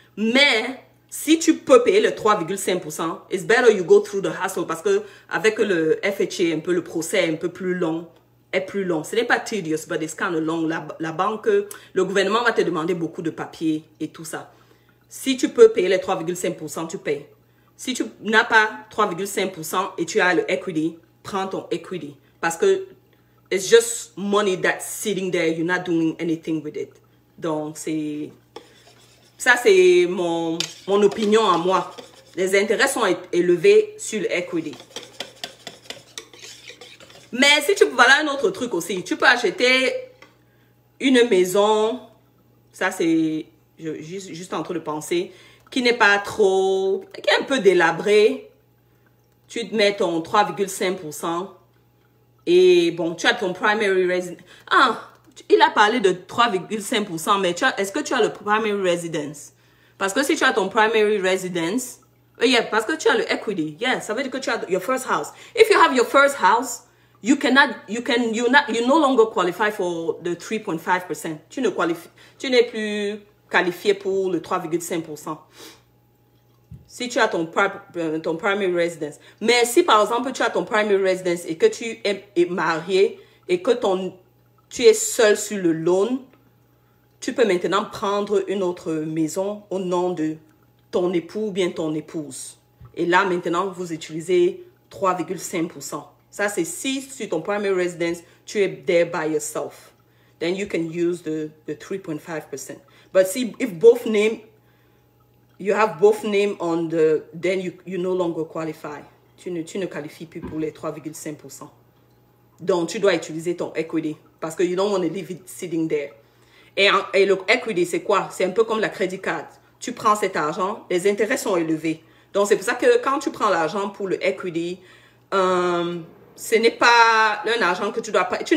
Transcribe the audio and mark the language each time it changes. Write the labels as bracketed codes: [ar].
[fr] Mais, si tu peux payer le 3,5%, [en] it's better you go through the hassle, [fr] parce que avec le FHA, un peu le procès est un peu plus long, Ce n'est pas tedious, [en] but it's kind of long. [fr] La banque, le gouvernement va te demander beaucoup de papiers et tout ça. Si tu peux payer les 3,5%, tu payes. Si tu n'as pas 3,5% et tu as le equity, prends ton equity. Parce que [en] it's just money that's sitting there. You're not doing anything with it. [fr] Donc, ça, c'est mon opinion à moi. Les intérêts sont élevés sur le equity. Mais si tu peux, voilà un autre truc aussi. Tu peux acheter une maison. Ça, c'est juste en train de penser. Qui n'est pas trop, qui est un peu délabré. Tu te mets ton 3,5%. Et bon, tu as ton primary residence. Ah, il a parlé de 3,5%, mais est-ce que tu as le primary residence? Parce que si tu as ton primary residence, yeah, parce que tu as le equity, yeah, ça veut dire que tu as [en] your first house. If you have your first house, you no longer qualify for the 3.5%. [fr] Tu n'es plus qualifié pour le 3,5%. Si tu as ton primary residence. Mais si par exemple tu as ton primary residence et que tu es marié et que tu es seul sur le loan, tu peux maintenant prendre une autre maison au nom de ton époux ou bien ton épouse. Et là maintenant vous utilisez 3,5%. Ça c'est si sur ton primary residence tu es [en] there by yourself. Then you can use the 3.5%. But see, if you have both name on then you no longer qualify. [fr] Tu ne qualifies plus pour les 3,5%. Donc, tu dois utiliser ton equity parce que [en] you don't want to leave it sitting there. [fr] Et le equity, c'est quoi? C'est un peu comme la credit card. Tu prends cet argent, les intérêts sont élevés. Donc, c'est pour ça que quand tu prends l'argent pour le equity, ce n'est pas un argent que tu dois pas...